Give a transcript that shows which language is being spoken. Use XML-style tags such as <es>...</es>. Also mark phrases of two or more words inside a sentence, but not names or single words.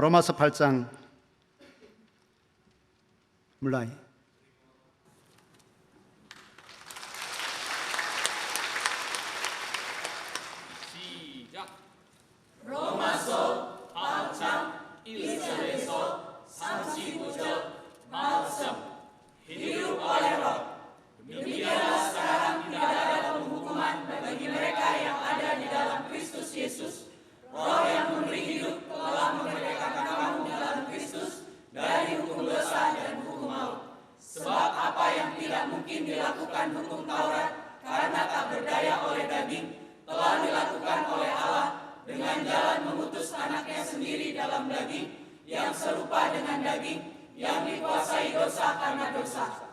<ko>로마서 8장 물라이 로마서 8장 1절에서 39절 말씀</ko> <id>hidup oleh roh. Demikianlah sekarang tidak ada penghukuman bagi mereka yang ada di dalam Kristus Yesus. Roh yang memberi hidup telah memerdekakan kamu dalam Kristus dari hukum dosa dan hukum maut. Sebab apa yang tidak mungkin dilakukan hukum Taurat karena tak berdaya oleh daging, telah dilakukan oleh Allah dengan jalan mengutus anaknya sendiri dalam daging, yang serupa dengan daging, yang dikuasai dosa karena dosa.</id>